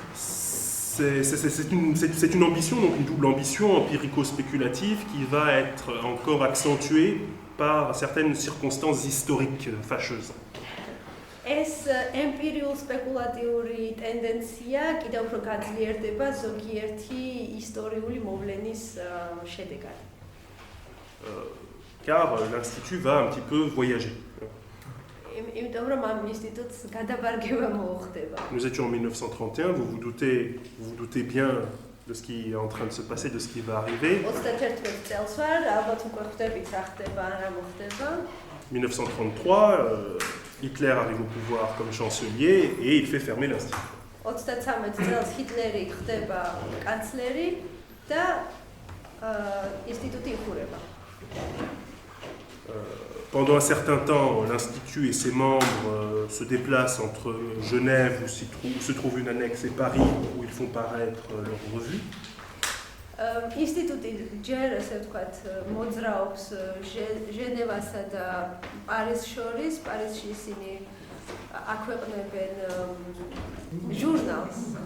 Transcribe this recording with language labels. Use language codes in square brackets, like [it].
[fr] C'est une ambition, donc une double ambition empirico-spéculative qui va être encore accentuée par certaines circonstances historiques fâcheuses. [ka] ეს ემპირიულ სპეკულატიური ტენდენცია კიდევ უფრო გაძლიერდება ზოგიერთი ისტორიული მოვლენის შედეგად. [fr] Car l'Institut va un petit peu voyager. [ka] იმიტომ რომ ამ ინსტიტუტს გადაბარგება მოუხდება. [fr] Nous étions en 1931, vous vous doutez bien de ce qui est en train de se passer, de ce qui va arriver. [ka] 31 წელს ვარ, ალბათ უკვე ხვდებით რა ხდება, რა მოხდება. [fr] 1933, Hitler arrive au pouvoir comme chancelier et il fait fermer l'Institut. [ka] 33 წელს ჰიტლერი ხდება კანცლერი და ინსტიტუტი იხურება. [fr] Pendant un certain temps, l'Institut et ses membres se déplacent entre Genève, où se trouve une annexe, et Paris, où ils font paraître leur revue. [ka] ინსტიტუტი ჯერ ესე ვთქვათ მოძრაობს ჟენევასა და პარიზს შორის. პარიზში ისინი აქვეყნებენ ჟურნალს.